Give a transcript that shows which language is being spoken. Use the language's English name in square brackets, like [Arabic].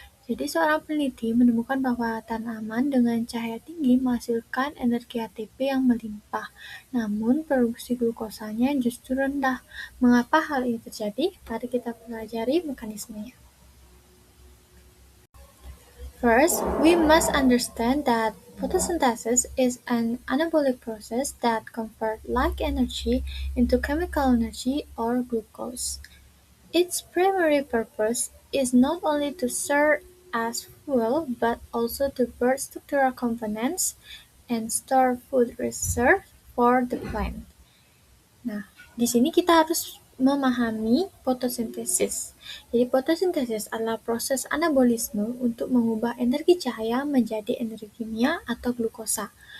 [Indonesian] Jadi seorang peneliti menemukan bahwa tanaman dengan cahaya tinggi menghasilkan energi ATP yang melimpah, namun produksi glukosanya justru rendah. Mengapa hal ini terjadi? Mari kita pelajari mekanismenya. [English] First, we must understand that photosynthesis is an anabolic process that converts light energy into chemical energy or glucose. Its primary purpose is not only to serve as fuel but also to burn structural components and store food reserve for the plant. [Indonesian] Nah, di sini kita harus memahami fotosintesis. Jadi fotosintesis adalah proses anabolisme untuk mengubah energi cahaya menjadi energi kimia atau glukosa.